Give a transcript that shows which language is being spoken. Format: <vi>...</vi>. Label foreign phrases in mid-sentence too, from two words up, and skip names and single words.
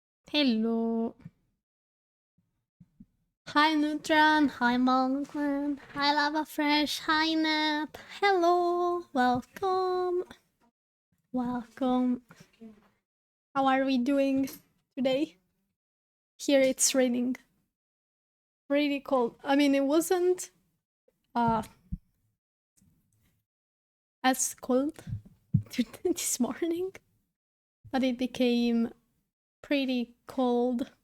<en>Hello. Hi Nutran, hi Monkman, hi Lava Fresh, hi Nap. Hello, welcome. Welcome. How are we doing today? Here it's raining. Really cold. I mean, it wasn't as cold this morning, but it became pretty cold.</en>